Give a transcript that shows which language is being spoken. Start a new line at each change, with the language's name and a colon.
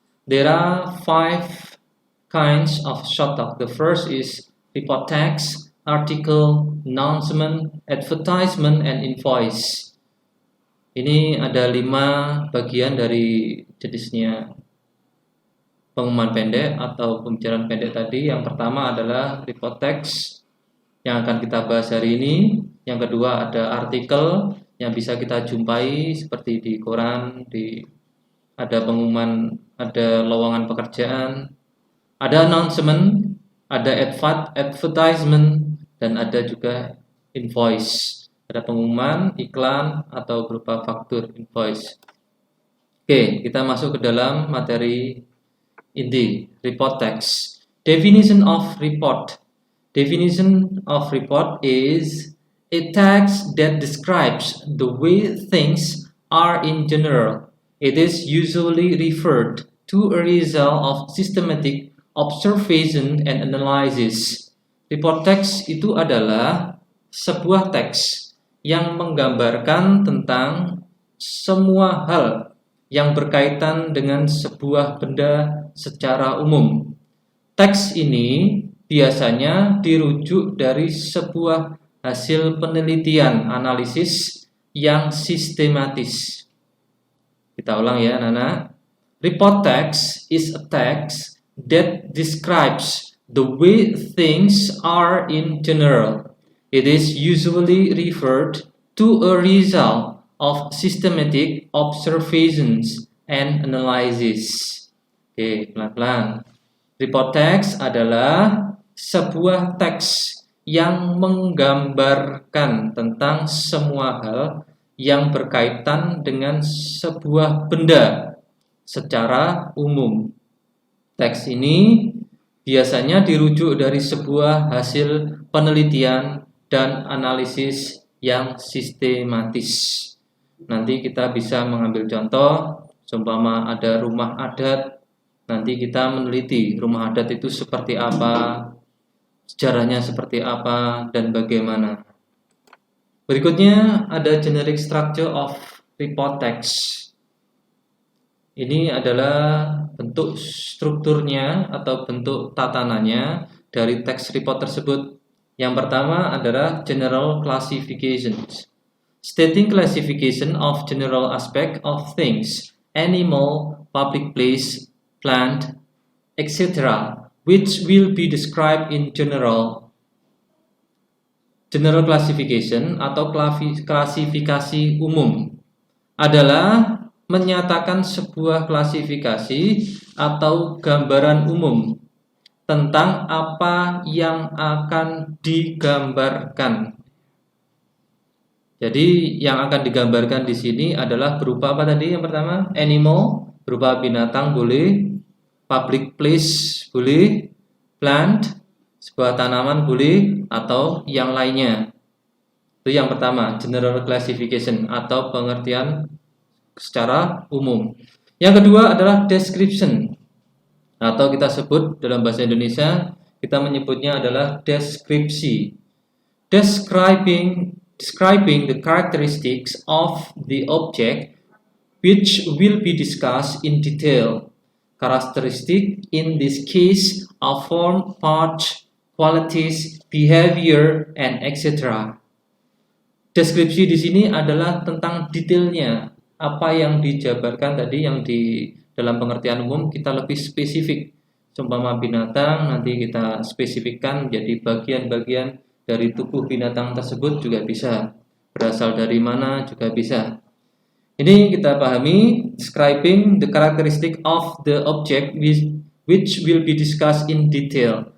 English: There are 5 kinds of short talk. The first is report text, article, announcement, advertisement, and invoice.
Indonesian: Ini ada 5 bagian dari jenisnya pengumuman pendek atau pembicaraan pendek tadi. Yang pertama adalah report text yang akan kita bahas hari ini. Yang kedua ada artikel yang bisa kita jumpai seperti di koran, ada pengumuman, ada lowongan pekerjaan, ada announcement, ada advertisement, dan ada juga invoice. Ada pengumuman, iklan, atau berupa faktur invoice. Oke, kita masuk ke dalam materi inti, report text.
English: Definition of report. Definition of report is a text that describes the way things are in general. It is usually referred to a result of systematic observation and analysis.
Indonesian: Report text itu adalah sebuah teks yang menggambarkan tentang semua hal yang berkaitan dengan sebuah benda secara umum. Teks ini biasanya dirujuk dari sebuah hasil penelitian analisis yang sistematis. Kita ulang ya anak-anak.
English: Report text is a text that describes the way things are in general. It is usually referred to a result of systematic observations and analysis.
Indonesian: Oke, pelan-pelan. Report text adalah sebuah teks yang menggambarkan tentang semua hal yang berkaitan dengan sebuah benda secara umum. Teks ini biasanya dirujuk dari sebuah hasil penelitian dan analisis yang sistematis. Nanti kita bisa mengambil contoh, seumpama ada rumah adat, nanti kita meneliti rumah adat itu seperti apa, sejarahnya seperti apa, dan bagaimana. Berikutnya ada generic structure of report text. Ini adalah bentuk strukturnya atau bentuk tatanannya dari teks report tersebut. Yang pertama adalah general classifications.
English: Stating classification of general aspect of things, animal, public place, plant, etc., which will be described in general.
Indonesian: General classification atau klasifikasi umum adalah menyatakan sebuah klasifikasi atau gambaran umum tentang apa yang akan digambarkan. Jadi yang akan digambarkan di sini adalah berupa apa tadi? Yang pertama, animal, berupa binatang boleh, public place boleh, plant, sebuah tanaman boleh, atau yang lainnya. Itu yang pertama, general classification atau pengertian secara umum. Yang kedua adalah description, atau kita sebut dalam bahasa Indonesia, kita menyebutnya adalah deskripsi.
English: Describing the characteristics of the object which will be discussed in detail. Characteristic in this case are form, parts, qualities, behavior, and etc.
Indonesian: Deskripsi di sini adalah tentang detailnya. Apa yang dijabarkan tadi yang di dalam pengertian umum kita lebih spesifik. Seumpama binatang nanti kita spesifikkan menjadi bagian-bagian dari tubuh binatang tersebut juga bisa. Berasal dari mana juga bisa. Ini kita pahami,
English: describing the characteristic of the object which will be discussed in detail.